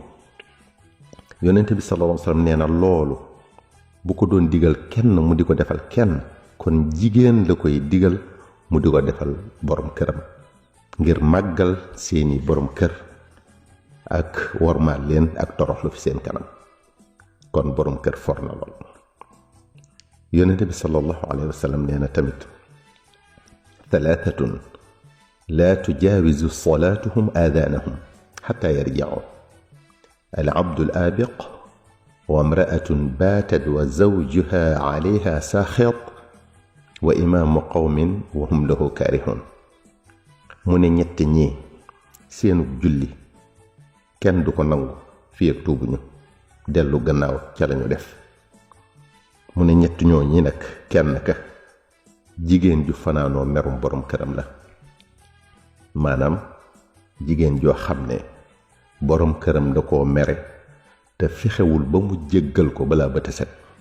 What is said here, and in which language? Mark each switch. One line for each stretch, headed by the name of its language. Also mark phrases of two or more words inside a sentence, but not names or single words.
Wolof: yonent bi
Arabic: صلى الله عليه وسلم
Wolof: nee na loolu bu ko doon digal kenn mu di ko defal kenn, kon jigéen la koy digal mu di ko defal borom këram ngir màggal seeni borom kër ak wormaal leen ak toroxlu fi seen kanam. kon borom kër for na lool. yonent bi
Arabic: صلى الله عليه وسلم
Wolof: nee na tamit
Arabic: ثلاثة لا تجاوز صلاتهم آذانهم حتى يرجع العبد الآبق وامرأة باتت وزوجها عليها ساخط وإمام قوم وهم له كارهون.
Wolof: من ñett ñi seenu julli kenn du ko nangu fii ak tuubuñu dellu gannaaw ca lañu def. mu ne ñett ñoo ñi nag kenn ka jigéen ju fanaanoo merum borom këram la, maanaam jigéen joo xam ne borom këram da koo mere te fexewul ba mu jéggal ko balaa bët set.